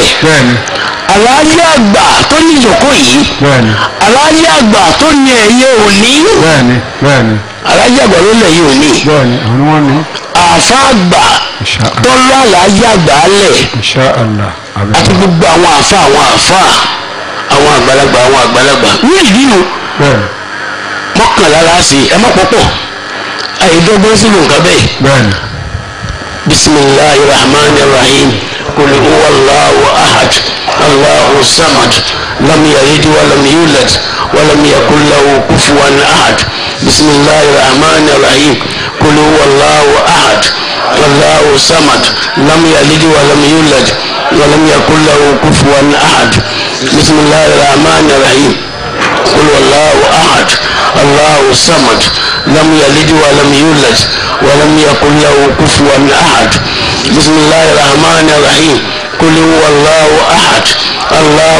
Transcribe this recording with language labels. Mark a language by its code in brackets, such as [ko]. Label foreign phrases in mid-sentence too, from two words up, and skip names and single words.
[yo] bẹ́ẹ̀ni aláàjì àgbà tó ní ìjókòó yìí aláàjì àgbà tó ní ẹ̀yẹ òní aláàjì àgbà ló lẹ̀ yìí òní àfa àgbà tó lọ aláàjì àgbà alẹ̀ àti gbogbo àwọn àfa àwọn àgbàlagbà ní ìdínú mọ́kànlá láti ẹ má pọ̀pọ̀ àìdọ́gbọ́n sínú nǹkan bẹ́ẹ̀ [ar] بسم الله الرحمن الرحيم قل هو الله أحد الله الصمد لم يلد ولم يولد ولم يكن له كفوا أحد بسم الله الرحمن الرحيم قل هو الله أحد الله الصمد لم يلد ولم يولد ولم يكن له كفوا أحد بسم الله الرحمن الرحيم قل هو الله أحد الله الصمد لم يلد ولم يولد ولم يكن له كفوا أحد بسم الله الرحمن الرحيم قل هو الله أحد الله